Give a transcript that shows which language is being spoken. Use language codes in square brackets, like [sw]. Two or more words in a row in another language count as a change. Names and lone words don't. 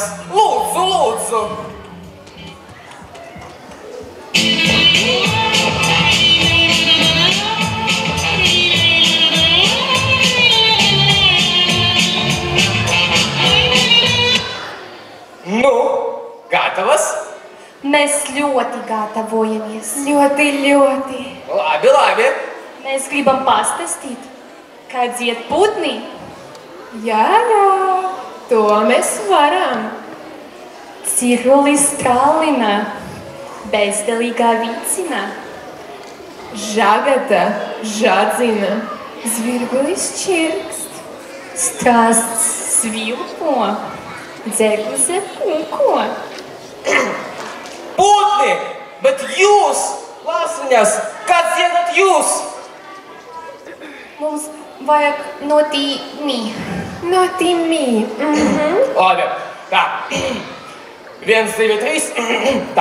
[lv] Lūdzu! Nu, gatavas? Mēs ļoti gatavojamies. Ļoti. Labi. Mēs gribam pastastīt, kā dzied putni. Jā, to mēs varam. Cirulis trālina, bezdelīgā vicina. Žagata žadzina, zvirgulis čirkst. Strāsts svilpo, dzeguse punko. Putni, bet jūs, Lapsiņas, kā dziedat jūs? Mums vajag notīmi. Labi, tā. 1, 2, 3. Tā.